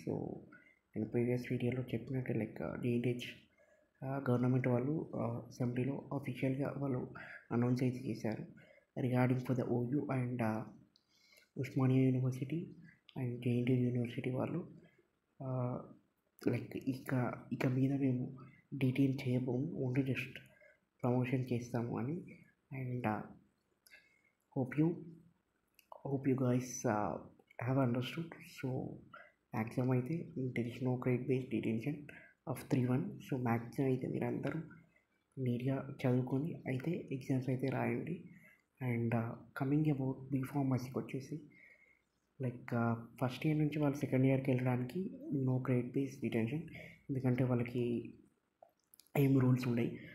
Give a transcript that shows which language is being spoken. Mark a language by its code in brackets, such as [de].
[te] So నేను previous వీడియోలో చెప్పినట్టు లైక్ డిఎన్హెచ్ గవర్నమెంట్ వాళ్ళు అసెంబ్లీలో అఫీషియల్గా వాళ్ళు అనౌన్స్ అయితే చేశారు regarding for the OU and Osmania university and JNTU university వాళ్ళు లైక్ ఇక మీద మేము డీటెయిల్ చేయబోము, ఓన్లీ జస్ట్ ప్రమోషన్ చేస్తాము అని. [en] And hope you guys have understood. So [te] maximum అయితే [en] There is no grade based detention of 3-1. [te] So maximum అయితే మీరు అందరూ నీట్గా చదువుకొని అయితే ఎగ్జామ్స్ అయితే రాయండి. అండ్ కమింగ్ అబౌట్ బీఫార్మసీకి వచ్చేసి లైక్ ఫస్ట్ ఇయర్ నుంచి వాళ్ళు సెకండ్ ఇయర్కి వెళ్ళడానికి నో గ్రేడ్ బేస్డ్ డిటెన్షన్, ఎందుకంటే వాళ్ళకి ఏం రూల్స్ ఉన్నాయి.